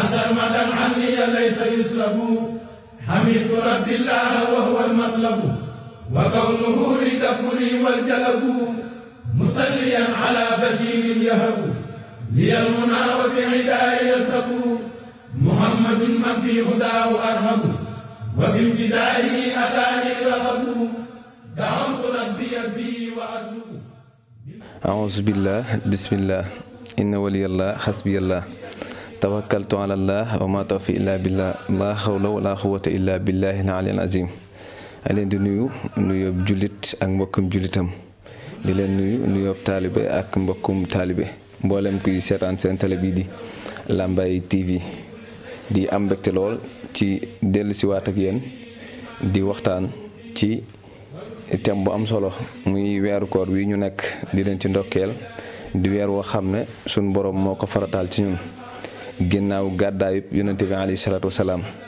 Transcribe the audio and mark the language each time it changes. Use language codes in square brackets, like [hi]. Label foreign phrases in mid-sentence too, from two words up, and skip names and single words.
[ar] سرمدا عني ليس يسلب حميد رب الله وهو المطلب وكونه لتفري والجلب مصليا على بشير يهب لي المنى وبعداء يسب محمد من في هداه أرهب وبامتدائه أتاني الرغب دعوت ربي بي وأدعو أعوذ بالله بسم الله إن ولي الله حسبي الله توكلت على الله وما التوفيق إلا بالله لا حول ولا قوة إلا بالله العلي العظيم [wo] a leen di nuyu jullit ak mbokkum jullitam di leen nuyu taalibe ak mbokkum taalibe mboolem kuy seetaan seen télé bi di Lambaye TV di am mbégte lool ci dellusiwaat ak yéen di waxtaan ci thème bu am solo muy weeru koor wi ñu nekk di leen ci ndokkeel di weer woo xam ne suñ borom moo ko farataal ci ñun ginnaaw gàddaayub yonente bi [ar] عليه الصلاة والسلام